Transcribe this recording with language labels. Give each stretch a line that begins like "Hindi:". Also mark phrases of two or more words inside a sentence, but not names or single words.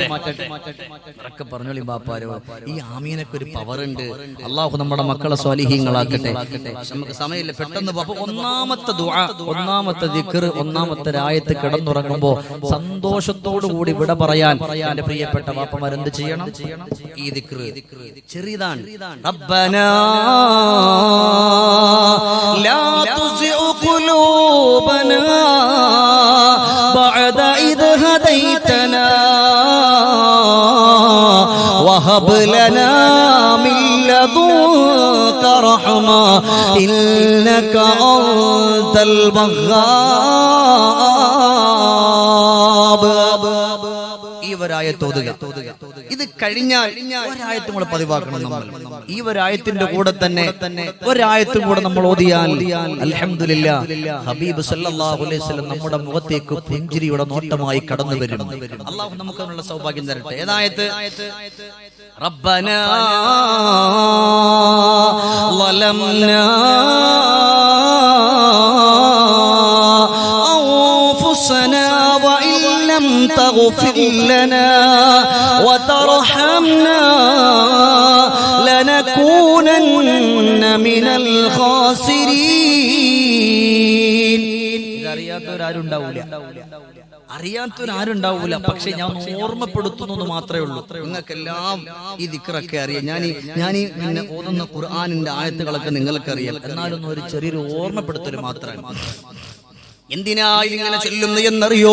Malayalam: ഇതൊക്കെ പറഞ്ഞോളി ബാപ്പാരോ, ഈ ആമീനൊക്കെ ഒരു പവർ ഉണ്ട്. അള്ളാഹു നമ്മുടെ മക്കളെ സ്വാലിഹീങ്ങളാക്കട്ടെ. നമുക്ക് സമയമില്ല, പെട്ടെന്ന്. അപ്പൊ ഒന്നാമത്തെ ദുആ, ഒന്നാമത്തെ ദിക്ർ, ഒന്നാമത്തെ ആയത്ത് കിടന്നുറങ്ങുമ്പോ സന്തോഷത്തോടു കൂടി വിട പറയാൻ എന്റെ പ്രിയപ്പെട്ട ബാപ്പമാർ എന്ത് ചെയ്യണം? ഈ ദിക്ർ ചെറിയതാണ്.
Arabic: ربنا لا تزغ قلوبنا بعد إذ هديتنا وهب لنا من لدنك رحمة إنك أنت الوهاب.
Malayalam: ഈ ഒരായത്തോതുക. ഇത് കഴിഞ്ഞാൽ ഒരായത്തും കൂടെ പതിവാക്കണം നമ്മൾ. ഈ ഒരായത്തിന്റെ കൂടെ തന്നെ ഒരായത്തും കൂടെ നമ്മൾ ഓതിയാൽ അൽഹംദുലില്ലാഹ് ഹബീബ്
Arabic: صلى الله عليه وسلم
Malayalam: നമ്മുടെ മുഖത്തേക്ക് പുഞ്ചിരിയുടെ നോട്ടമായി കടന്നു വരും. അല്ലാഹു നമുക്ക് അതിനുള്ള സൗഭാഗ്യം തരട്ടെ.
Arabic: ഏതായത്ത്? ربنا ظلمنا أنفسنا وإن لم تغفر لنا وترحمنا لنكونن من الخاسرين.
Malayalam: അറിയാത്തവരാരുണ്ടാവൂല. പക്ഷെ ഞാൻ ഓർമ്മപ്പെടുത്തുന്നത് മാത്രമേ ഉള്ളൂ. നിങ്ങൾക്കെല്ലാം ഈ ദിക്റൊക്കെ അറിയാം. ഞാൻ ഈ പിന്നെ ഓതുന്ന ഖുർആനിന്റെ ആയത്തുകളൊക്കെ നിങ്ങൾക്കറിയാം. എന്നാലൊന്നും ഒരു ചെറിയൊരു ഓർമ്മപ്പെടുത്തൽ മാത്രമാണ്. എന്തിനാ ഇങ്ങനെ ചൊല്ലുന്നു എന്നറിയോ?